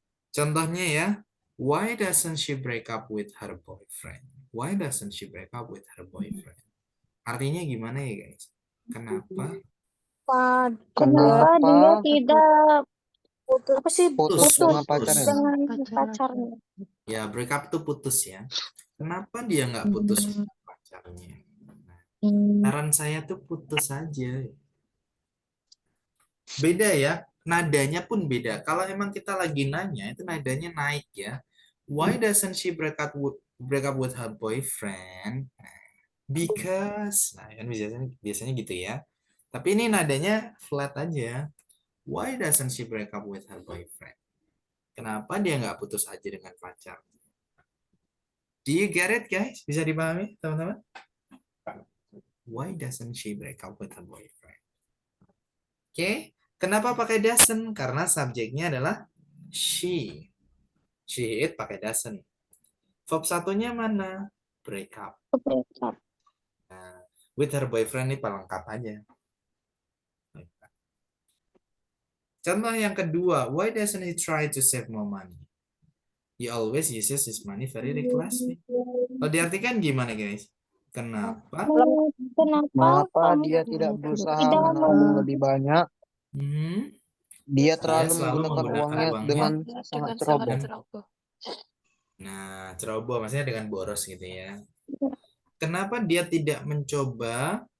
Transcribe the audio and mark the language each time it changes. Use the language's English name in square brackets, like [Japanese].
[Indonesian] Contohnya ya, [English] why doesn't she break up with her boyfriend? Why doesn't she break up with her boyfriend? [Indonesian] Artinya gimana ya guys? Kenapa? Kenapa dia tidak apa sih putus dengan pacarnya. dengan pacarnya? Ya, break up itu putus ya. Kenapa dia nggak putus dengan pacarnya? Saran saya tuh putus saja. Beda ya, nadanya pun beda. Kalau emang kita lagi nanya, itu nadanya naik ya. [English] Why doesn't she break up with her boyfriend? Because, [Indonesian] nah kan biasanya gitu ya. Tapi ini nadanya flat aja. [English] Why doesn't she break up with her boyfriend? [Indonesian] Kenapa dia nggak putus aja dengan pacar? [English] Do you get it guys? [Indonesian] Bisa dipahami teman-teman? [English] Why doesn't she break up with her boyfriend? [Indonesian] Oke, kenapa pakai doesn't? Karena subjeknya adalah she. She, it pakai doesn't. Verb satunya mana? Break up. Nah, [English] with her boyfriend [Indonesian] ini pelengkap aja. Contoh yang kedua, [English] why doesn't he try to save more money? He always uses his money very recklessly. [Indonesian] Kalau diartikan gimana guys? Kenapa? Mengapa dia tidak berusaha menabung lebih banyak? Dia terlalu menggunakan uangnya dengan sangat ceroboh. Nah, ceroboh maksudnya dengan boros gitu ya. Kenapa dia tidak mencoba